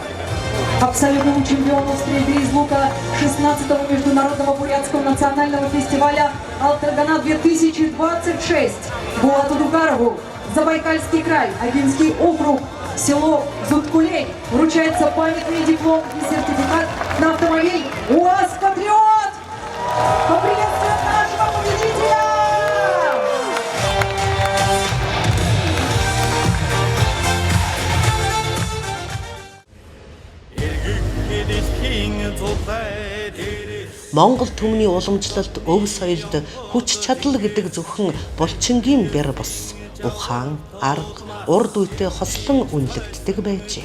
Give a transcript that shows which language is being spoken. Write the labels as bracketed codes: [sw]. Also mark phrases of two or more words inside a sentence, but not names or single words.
[ru] Абсолютным чемпионом стрельбы из лука 16-го международного бурятского национального фестиваля «Алтаргана 2026» Булату Дугарову, Забайкальский край, Агинский округ, село Зуткулей вручается памятный диплом и сертификат на автомобиль УАЗ «Патриот». Поприветствуем нашего победителя! [mn] Монгол түмний уламжлалт өв соёлд хүч чадал гэдэг зөвхөн булчингийн бэр бус ухаан, арга, урд үетэй хослон үнэлэгддэг байжээ.